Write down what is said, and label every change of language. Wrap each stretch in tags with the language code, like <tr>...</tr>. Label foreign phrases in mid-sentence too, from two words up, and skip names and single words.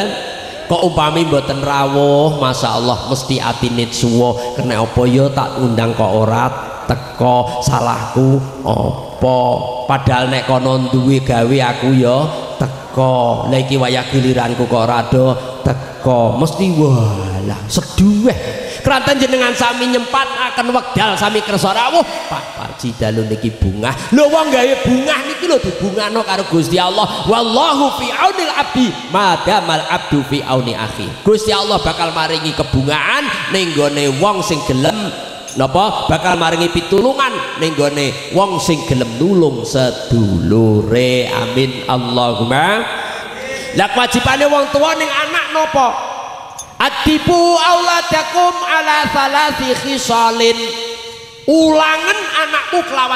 <jv>Kok upami mboten rawuh masyaallah mesti atine suwa kena apa ya tak undang kok ora teko salahku oh apa padahal nek kono duwe gawe aku ya teko lha iki wayah giliranku kok rada teko mesti walah seduweh keranten jenengan sami nyempataken wekdal sami kersa rawuh Pak Parji dalu niki bungah lho wong gawe bungah niki lho dibungahno karo Gusti Allah wallahu</jv> <ar>fi aunil abdi madamal abdu fi auni akhi</ar> <jv>Gusti Allah bakal maringi kebungahan ning gone wong sing gelem napa bakal maringi pitulungan ning gone wong sing gelem nulung sedulure</jv> <ar>amin Allahumma</ar> <jv>lah kewajibane wong tuwa ning anak napa</jv> <ar>adibu auladakum ala salasi khisalin</ar> <jv>ulangen anakmu kelawan</jv>